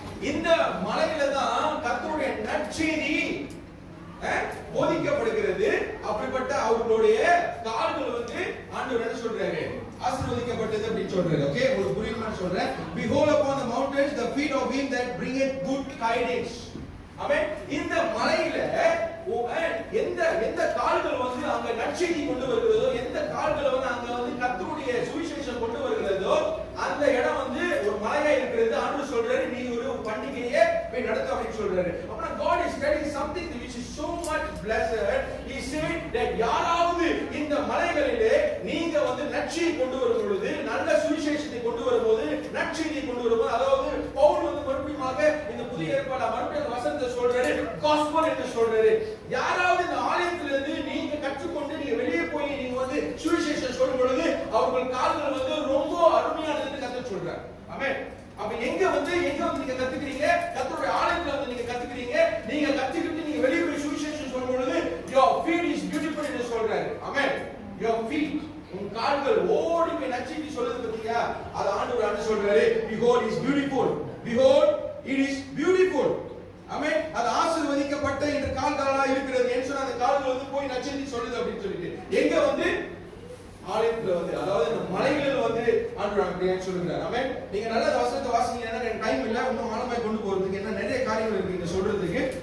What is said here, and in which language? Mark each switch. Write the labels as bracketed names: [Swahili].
[Tamil] இந்த மலையில தான் கர்த்தருடைய நற்செய்தி போதிக்கப்படுகிறது. அப்படிப்பட்ட அவர்களுடைய கால்கள் வந்து ஆண்டவர் என்ன சொல்றாரு? ஆசீர்வதிக்கப்பட்டது அப்படி சொல்றாரு. ஓகே, உங்களுக்கு புரியுமா சொல்றேன். [English] Behold upon the mountains the feet of him that bringeth good tidings. [Tamil] ஆமென். இந்த மலையில எந்த எந்த கால்கள் வந்து அங்க நற்செய்தி கொண்டு வருகிறதோ, எந்த கால்கள் வந்து அங்க வந்து கர்த்தருடைய சுவிசேஷம் கொண்டு வருகிறதோ, அந்த இடம் வந்து ஒரு மலையா இருக்கிறது. ஆண்டவர் சொல்றாரு, நீ ஒரு பண்டிகையை போய் நடத்த அப்படின்னு சொல்றாரு. அப்ப [English] God is telling something which is so much blessed. He said that [Tamil] யாராவது இந்த மலைகளிலே நீங்க வந்து நற்செய்தி கொண்டு வரும் பொழுது, நல்ல சுவிசேஷத்தை கொண்டு வரும்போது, நற்செய்தியை கொண்டு வரும்போது, அதாவது பவுல் வந்து மறுபடியுமாக இந்த புதிய ஏற்பாடு மறுபடியும் வசனத்தை சொல்றாரு, காஸ்பல் என்று சொல்றாரு. யாராவது இந்த ஆலயத்திலிருந்து நீங்க கற்றுக்கொண்டு நீங்க வெளியே போய் நீங்க வந்து சுவிசேஷம் சொல்லும் பொழுது அவர்கள் கால்கள் வந்து ரொம்ப அருமையானதுன்னு கத்து சொல்றாரு. ஆமென். அப்ப எங்க வந்து நீங்க கத்துக்கிறீங்க? கர்த்தருடைய ஆலயத்துல வந்து நீங்க கத்துக்கிறீங்க. நீங்க கத்துக்கிட்டு நீங்க வெளியே போய் சுவிசேஷம் சொல்லும் பொழுது [English] your feet is beautiful [Tamil] என்று சொல்றாரு. ஆமென். [English] your feet, [Tamil] உன் கால்கள் ஓடி போய் நற்செய்தி சொல்றது பத்தியா? அது ஆண்டவர் சொல்றாரு, [English] behold is beautiful, behold it is beautiful. [Tamil] ஆமென். அது ஆசீர்வதிக்கப்பட்ட இந்த கால்களா இருக்கிறது என்று சொன்ன அந்த கால்கள் வந்து போய் நற்செய்தி சொல்லுது அப்படின்னு சொல்லிட்டு எங்க வந்து ஆலயத்துல வந்து, அதாவது இந்த மலைகளில் வந்து ஆண்டவர் அப்படியே சொல்லுகிறார். ஆமென். நீங்க நல்ல வசனத்தை வாசிச்சீங்கன்னா எனக்கு டைம் இல்ல, இன்னும் ஆழமாய் கொண்டு போறதுக்கு என்ன நிறைய காரியங்கள் இருக்கு இங்க சொல்றதுக்கு.